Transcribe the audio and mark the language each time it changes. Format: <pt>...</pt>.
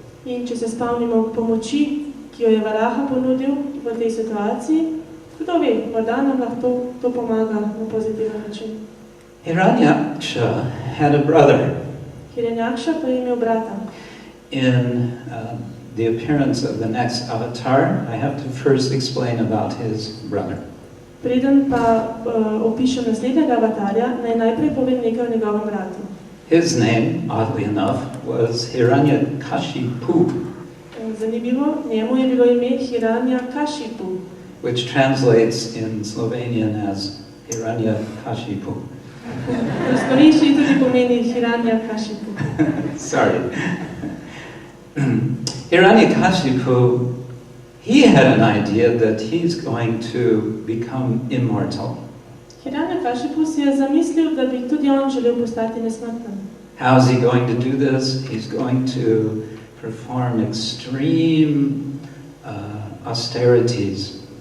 <sl>In če se spomnimo pomoči, ki jo je Varaha ponudil v tej situaciji, kdo ve, morda nam lahko to pomaga na pozitiven način.</sl> <en>Hiranyaksha had a brother.</en> <sl>Hiranyaksha pa je imel brata.</sl> <en>In the appearance of the next avatar, I have to first explain about his brother.</en> <sl>Preden pa opišem naslednjega avatarja, naj najprej povem nekaj o njegovem bratu.</sl> <en>His name, oddly enough, was Hiranyakashipu.</en> <sl>Zanimivo, njemu je bilo ime Hiranyakashipu,</sl> <en>which translates in Slovenian as Hiranyakashipu.</en> <sl>V slovenščini tudi pomeni Hiranyakashipu.</sl> <en>Sorry. Hiranyakashipu, he had an idea that he's going to become immortal.</en> <sl>Hiranyakashipu si je zamislil, da bi tudi on želel postati nesmrten.</sl> <en>How is he going to do this? He's going to perform extreme austerities.</en>